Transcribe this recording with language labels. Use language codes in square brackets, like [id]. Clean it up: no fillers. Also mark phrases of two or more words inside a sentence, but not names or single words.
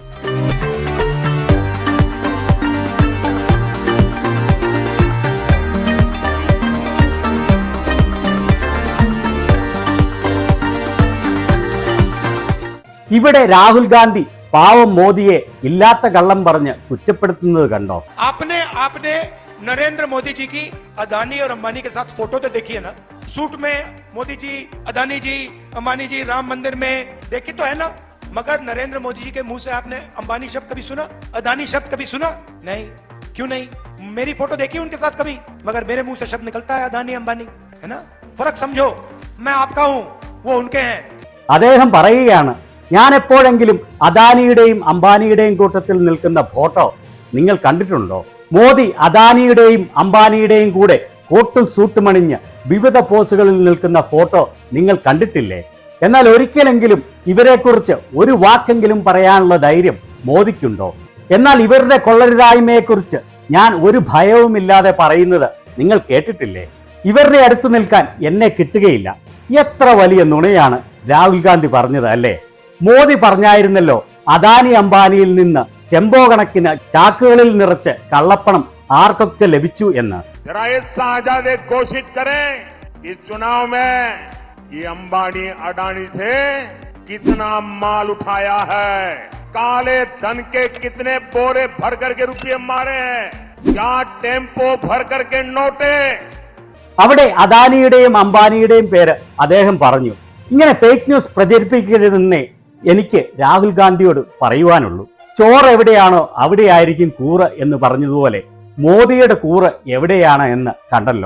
[ml] ഇവിടെ രാഹുൽ ഗാന്ധി പാവം മോദിയെ ഇല്ലാത്ത കള്ളം പറഞ്ഞ് കുറ്റപ്പെടുത്തുന്നത് കണ്ടോ? [hi] आपने नरेंद्र मोदी जी की अदानी और अंबानी के साथ फोटो तो देखी है ना, सूट में मोदी जी, अदानी जी, अंबानी जी राम मंदिर में देखी तो है ना, मगर नरेंद्र मोदी जी के मुंह से आपने अंबानी शब्द कभी सुना, अदानी शब्द कभी सुना? नहीं। क्यों नहीं? मेरी फोटो देखी उनके साथ कभी, मगर मेरे मुंह से शब्द निकलता है अदानी अंबानी, है ना? फर्क समझो, मैं आपका हूं, वो उनके हैं. [ml] അദ്ദേഹം പറയുകയാണ്, ഞാൻ എപ്പോഴെങ്കിലും അദാനിയുടെയും അംബാനിയുടെയും കൂട്ടത്തിൽ നിൽക്കുന്ന ഫോട്ടോ നിങ്ങൾ കണ്ടിട്ടുണ്ടോ? മോദി അദാനിയുടെയും അംബാനിയുടെയും കൂടെ കോട്ടും സൂട്ടും അണിഞ്ഞ് വിവിധ പോസുകളിൽ നിൽക്കുന്ന ഫോട്ടോ നിങ്ങൾ കണ്ടിട്ടില്ലേ? എന്നാൽ ഒരിക്കലെങ്കിലും ഇവരെക്കുറിച്ച് ഒരു വാക്കെങ്കിലും പറയാനുള്ള ധൈര്യം മോദിക്കുണ്ടോ? എന്നാൽ ഇവരുടെ കൊള്ളരുതായ്മയെക്കുറിച്ച് ഞാൻ ഒരു ഭയവുമില്ലാതെ പറയുന്നത് നിങ്ങൾ കേട്ടിട്ടില്ലേ? ഇവരുടെ അടുത്ത് നിൽക്കാൻ എന്നെ കിട്ടുകയില്ല. എത്ര വലിയ നുണയാണ് രാഹുൽ ഗാന്ധി പറഞ്ഞത് അല്ലേ? മോദി പറഞ്ഞായിരുന്നല്ലോ, അദാനി അംബാനിയിൽ നിന്ന് ടെമ്പോ കണക്കിന് ചാക്കുകളിൽ നിറച്ച് കള്ളപ്പണം ആർക്കൊക്കെ ലഭിച്ചു എന്ന്. [hi] घोषित करें इस चुनाव में ये अंबानी अडानी से कितना माल उठाया है, काले धन के कितने बोरे भर करके रुपये मारे हैं, क्या टेम्पो भर करके नोटे. [ml] അവിടെ അദാനിയുടെയും അംബാനിയുടെയും പേര് അദ്ദേഹം പറഞ്ഞു. ഇങ്ങനെ [en] fake news [ml] പ്രചരിപ്പിക്കരുതെന്നേ എനിക്ക് രാഹുൽ ഗാന്ധിയോട് പറയുവാനുള്ളൂ. ചോറ് എവിടെയാണോ അവിടെയായിരിക്കും കൂറ് എന്ന് പറഞ്ഞതുപോലെ മോദിയുടെ കൂറ് എവിടെയാണ് എന്ന് കണ്ടല്ലോ.